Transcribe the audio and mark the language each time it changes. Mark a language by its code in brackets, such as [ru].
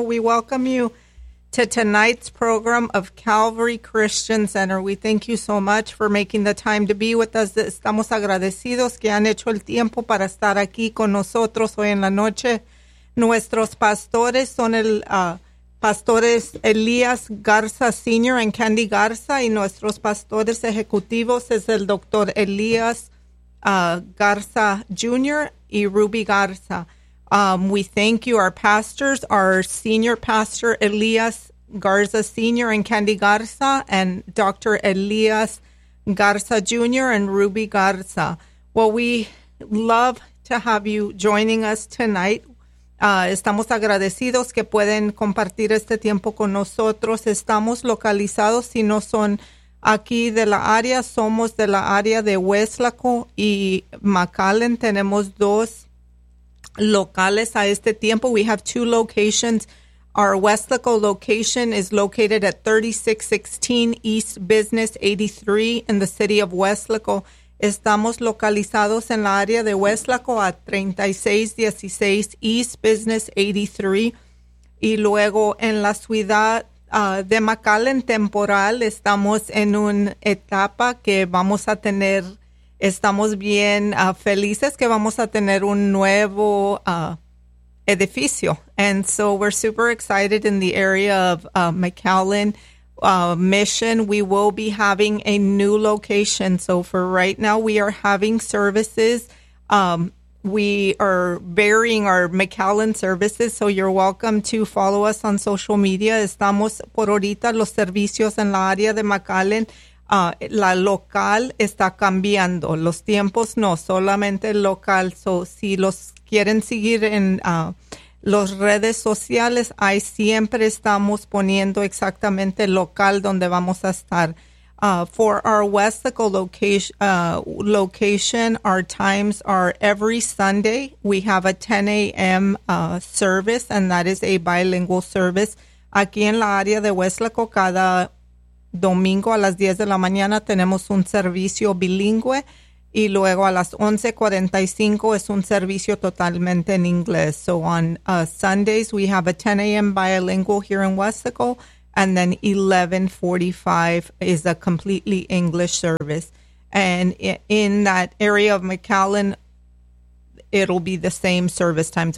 [en] We welcome you to tonight's program of Calvary Christian Center. We thank you so much for making the time to be with us. [es] Estamos agradecidos que han hecho el tiempo para estar aquí con nosotros hoy en la noche. Nuestros pastores son el pastores Elías Garza Sr. and Candy Garza, y nuestros pastores ejecutivos es el Dr. Elías Garza Jr. y Ruby Garza. [en] We thank you, our pastors, our senior pastor Elías Garza Sr. and Candy Garza, and Dr. Elías Garza Jr. and Ruby Garza. Well, we love to have you joining us tonight. [es] Estamos agradecidos que pueden compartir este tiempo con nosotros. Estamos localizados, si no son aquí de la área, somos de la área de Weslaco y McAllen. Tenemos dos locales a este tiempo. [en] We have two locations. Our Weslaco location is located at 3616 East Business 83 in the city of Weslaco. [es] Estamos localizados en la área de Weslaco a 3616 East Business 83. Y luego en la ciudad de McAllen temporal, estamos en una etapa que vamos a tener, estamos bien felices que vamos a tener un nuevo edificio. [en] And so we're super excited in the area of McAllen. Mission, we will be having a new location. So for right now, we are having services. We are varying our McAllen services, so you're welcome to follow us on social media. [es] Estamos por ahorita los servicios en la área de McAllen. La local está cambiando. Los tiempos no, solamente el local. So si los quieren seguir en las redes sociales, ahí siempre estamos poniendo exactamente el local donde vamos a estar. [en] For our Weslaco location, our times are every Sunday. We have a 10 a.m. Service, and that is a bilingual service. [es] Aquí en la área de Weslaco, cada domingo a las 10 de la mañana tenemos un servicio bilingüe. Y luego a las 11:45 es un servicio totalmente en inglés. [en] So on Sundays, we have a 10 a.m. bilingual here in Weslaco, and then 11:45 is a completely English service. And in that area of McAllen, it'll be the same service times.